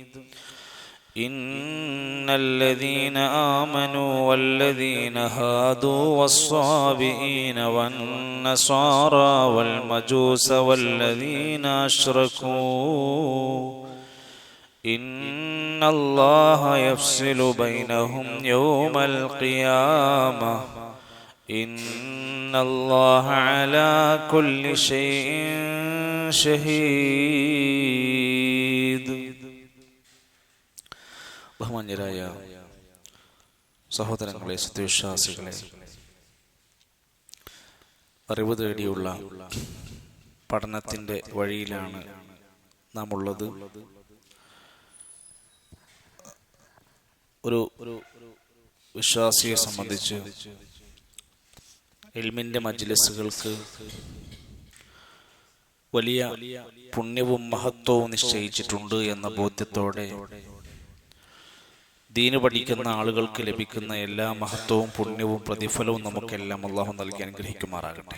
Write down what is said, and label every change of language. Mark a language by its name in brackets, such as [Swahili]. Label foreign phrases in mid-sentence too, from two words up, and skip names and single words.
[Arabic] إن الذين آمنوا والذين هادوا والصابئين والنصارى والمجوس والذين أشركوا إن الله يفصل بينهم يوم القيامة إن الله على كل شيء شهيد. [Malayalam] ബഹുമാന്യരായ സഹോദരങ്ങളെ, സത്യവിശ്വാസികളെ, അറിവ് തേടിയുള്ള പഠനത്തിൻ്റെ വഴിയിലാണ് നാം ഉള്ളത്. ഒരു വിശ്വാസിയെ സംബന്ധിച്ച് ഇൽമിൻ്റെ മജ്ലിസുകൾക്ക് വലിയ പുണ്യവും മഹത്വവും നിശ്ചയിച്ചിട്ടുണ്ട് എന്ന ബോധ്യത്തോടെ ദീന് പഠിക്കുന്ന ആളുകൾക്ക് ലഭിക്കുന്ന എല്ലാ മഹത്വവും പുണ്യവും പ്രതിഫലവും നമുക്കെല്ലാം അല്ലാഹു നൽകി അനുഗ്രഹിക്കുമാറാകട്ടെ.